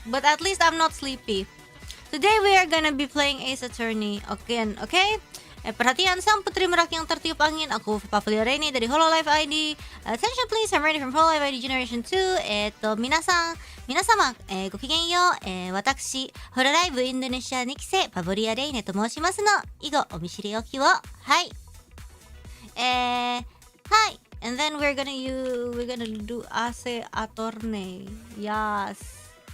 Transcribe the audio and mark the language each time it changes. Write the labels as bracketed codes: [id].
[en] But at least I'm not sleepy. Today we are gonna be playing Ace Attorney again, okay? [id] Perhatian, sang putri merak yang tertiup angin. Aku Pavolia Reine dari hololive ID. [en] Attention please, I'm ready from hololive ID Generation 2. [ja] Minasama, gokigenyo. Watashi, hololive Indonesia 2期生 Pavolia Reine と申しますの。以後、お見知りおきを。はい。はい。 [en] And then we're gonna do Ace Attorney. Yes.